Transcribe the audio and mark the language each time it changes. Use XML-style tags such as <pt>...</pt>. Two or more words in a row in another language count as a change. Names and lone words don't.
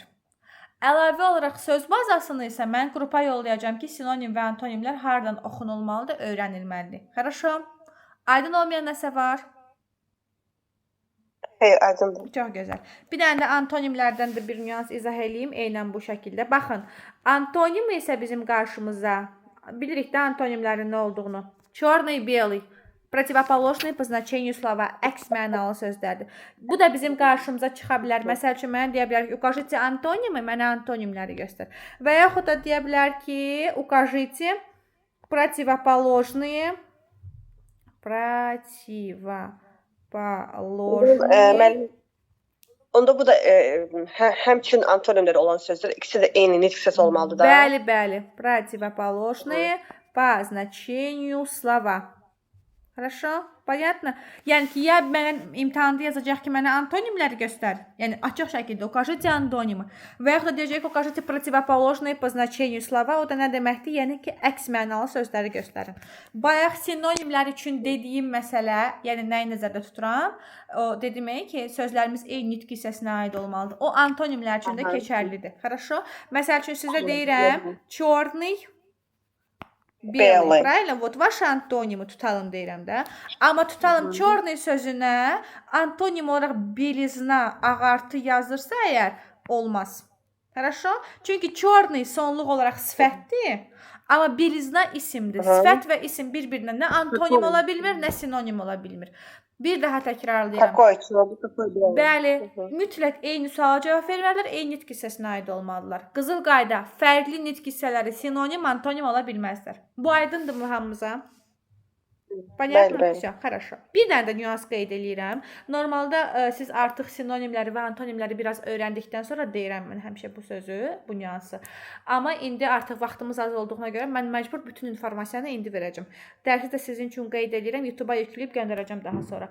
<az>Əlavə olaraq söz bazasını isə mən qrupa yollayacağam ki, sinonim və antonimlər hardan oxunulmalıdır, öyrənilməlidir. Хорошо? Aydın olmayan nəsə var? Xeyr, aydındır. Çox gözəl. Bir dənə də antonimlərdən də bir nüans izah edeyim. Eynən bu şəkildə. Baxın, antonim isə bizim qarşımıza, bilirik də antonimlərin nə olduğunu.</az> <ru>Черный, белый. Противоположные по значению слова,</ru> <az>əks mənalı sözlərdir. Bu da bizim qarşımıza çıxa bilər. Məsəl üçün, mənə deyə bilər ki,</az> <ru>укажите антонимы,</ru> <az>mənə antonimləri göstər. Və yaxud da deyə bilər ki,</az> <ru>укажите противоположные</ru> <az>Onda bu da həmçinin antonimləri olan sözlər, ikisi də eyni nitq hissəsi olmalıdır da. Bəli, bəli.</az> <ru>Противоположные по значению слова. Хорошо? Понятно?</ru> <az>Yəni ki, ya mənə imtahanda yazacaq ki, mənə antonimləri göstər. Yəni açıq şəkildə</az> <ru>укажите антонимы.</ru> <az>Və yaxud da deyəcək ki,</az> <ru>укажите противоположные по значению слова.</ru> <az>O da nə deməkdir? Yəni ki, əks mənalı sözləri göstərin. Bayaq sinonimlər üçün dediyim məsələ, yəni nəyi nəzərdə tuturam? O demək ki, sözlərimiz eyni nitq hissəsinə aid olmalıdır. O antonimlər üçün də keçərlidir. Хорошо? Məsəl üçün sizə deyirəm,</az> <ru>черный, белый. Правильно? Вот ваши антонимы</ru> <az>tutalım deyirəm də. Amma tutalım черный sözünə antonim olaraq belizna, ağartı yazırsa əgər olmaz. Хорошо? Çünki черный sonluq olaraq sifətdir. Amma belizna isimdir. Sifət və isim bir-birinə nə antonim ola bilmir, nə sinonim ola bilmir. Bir daha təkrarlayıram. Bəli, mütləq eyni suala cavab verməlidirlər, eyni nitq hissəsinə aid olmalıdırlar. Qızıl qayda, fərqli nitq hissələri sinonim, antonim ola bilməzlər. Bu aydındır mı hamımıza?</az> <ru>Понятно? Все, хорошо.</ru> <az>Bir dənə də nüans qeyd edirəm. Normalda siz artıq sinonimləri və antonimləri biraz öyrəndikdən sonra deyirəm mən həmişə bu sözü, bu nüansı. Amma indi artıq vaxtımız az olduğuna görə mən məcbur bütün informasiyanı indi verəcəm. Dərsi də sizin üçün qeyd edirəm, YouTube-a yükləyib göndərəcəm daha sonra.</az>